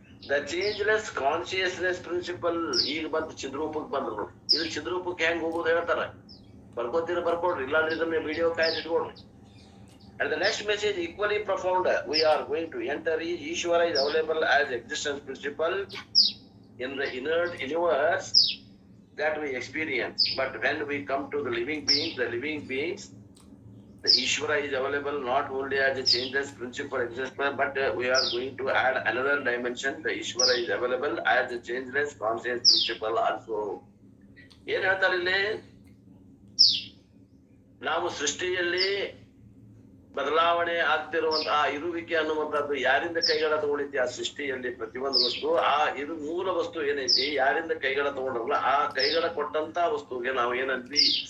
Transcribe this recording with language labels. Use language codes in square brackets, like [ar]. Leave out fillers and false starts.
[en] the changeless consciousness principle [kn] ಈಗ ಬಂದು ಚಿದ್ರೂಪಕ್ಕೆ ಬಂದ್ರು. ಇದು ಚಿದ್ರೂಪಕ್ಕೆ ಹೆಂಗ್ ಹೋಗೋದು ಹೇಳ್ತಾರ. ಬರ್ಕೊಡ್ರಿ, ಇಲ್ಲಾಂದ್ರೆ ಇದನ್ನ video ಕಾಯ್ದಿಟ್ಕೊಡ್ರಿ. [en] And the next message equally profound. We are going to enter Ishvara is available as existence principle in the inert universe that we experience. But when we come to the living beings, the Ishvara is available not only as a changeless principle existence, but we are going to add another dimension. The Ishvara is available as a changeless conscious principle also. [kn] ಏನ್ ಹೇಳ್ತಾರೆ ಇಲ್ಲಿ? ನಾವು ಸೃಷ್ಟಿಯಲ್ಲಿ ಬದಲಾವಣೆ ಆಗ್ತಿರುವಂತಹ ಆ ಇರುವಿಕೆ ಅನ್ನುವಂಥದ್ದು ಯಾರಿಂದ ಕೈಗಳ ತಗೊಂಡೈತಿ? ಆ ಸೃಷ್ಟಿಯಲ್ಲಿ ಪ್ರತಿಯೊಂದು ವಸ್ತು, ಆ ಮೂಲ ವಸ್ತು ಏನೈತಿ, ಯಾರಿಂದ ಕೈಗಳ ತಗೊಂಡ್ರಲ್ಲ ಆ ಕೈಗಳ ಕೊಟ್ಟಂತ ವಸ್ತುಗೆ ನಾವು ಏನಂದ್ವಿ?